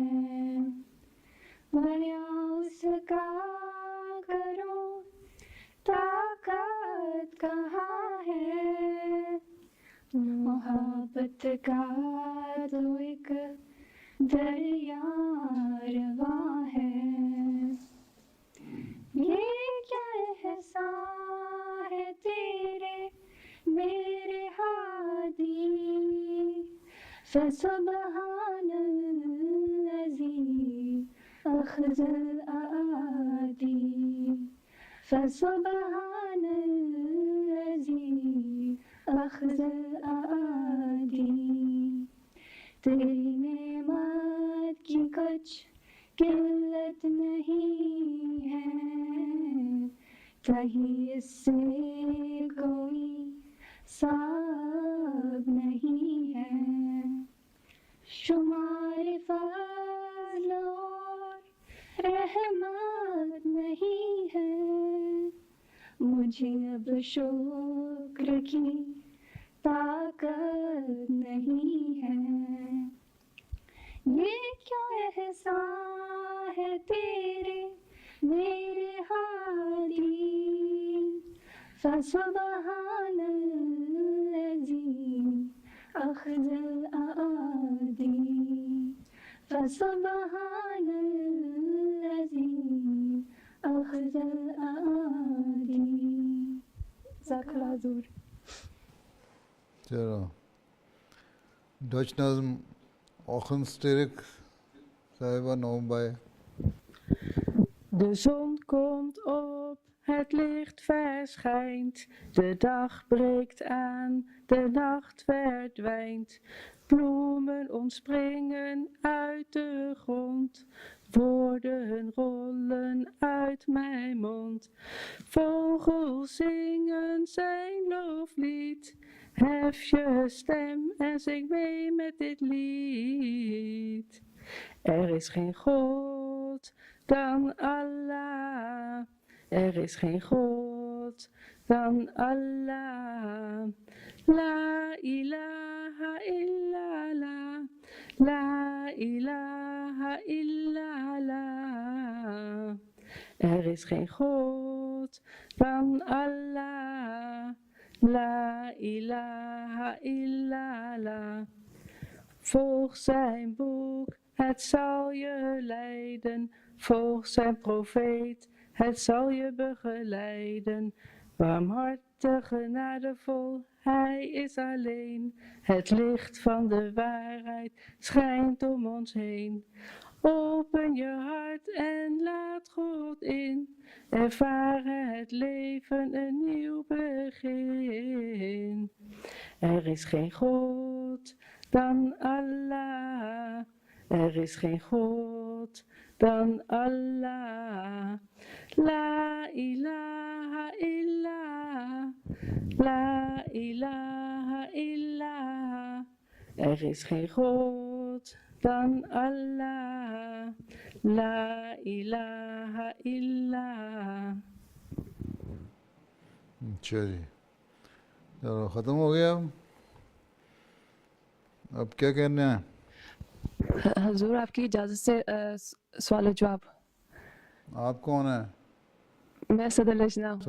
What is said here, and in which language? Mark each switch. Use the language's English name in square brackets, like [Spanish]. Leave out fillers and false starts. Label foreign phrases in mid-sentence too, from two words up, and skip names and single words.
[Urdu] ورنہ اس کا کرو طاقت کہاں ہے، محبت کا تو ایک دریا رواں ہے، یہ کیا احسان ہے تیرے میرے ہادی، [Arabic] فسبحان الذی اخذ الأعادی، فسبحان الذی اخذ الأعادی، [Urdu] تیری نعمت کی کچھ قلت نہیں ہے، کہیں اس سے کوئی صاحب نہیں ہے، شمار فضل اور رحمت نہیں ہے، مجھے اب شکر کی طاقت نہیں ہے، یہ کیا احسان ہے تیرے میرے ہادی، [Arabic] فسبحان الذی اخذ الأعادی، فسبحان الذی اخذ الأعادی۔ جزاک اللہ [Urdu] حضور۔ چلو ڈچ نظم Ochenstierk selber noch bei. [Dutch] De zon komt op, het licht verschijnt, de dag breekt aan, de nacht verdwijnt. Bloemen ontspringen uit de grond, woorden rollen uit mijn mond. Vogels zingen zijn loflied, hef je stem en zing mee met dit lied. Er is geen God dan Allah, er is geen God dan Allah. [Arabic] لا إله إلا الله، لا إله إلا الله. [Dutch] Er is geen God dan Allah, [Arabic] لا إله إلا الله. [Dutch] Volg zijn boek, het zal je leiden. Volg zijn profeet, het zal je begeleiden. Barmhartig, genadevol, hij is alleen. Het licht van de waarheid schijnt om ons heen. Open je hart en laat God in. Ervaren het leven een nieuw begin. Er is geen God dan Allah. Er is geen God dan Allah. [Arabic] لا إله إلا الله. لا إله إلا الله. [Dutch] Er is geen God dan Allah. [Arabic] لا إله إلا الله. [Urdu] اچھا جی چلو ختم ہو گیا اب کیا کہنا ہے؟ حضور آپ کی اجازت سے سوال و جواب۔ آپ کون ہیں؟ میں صدر لجنہ ہوں۔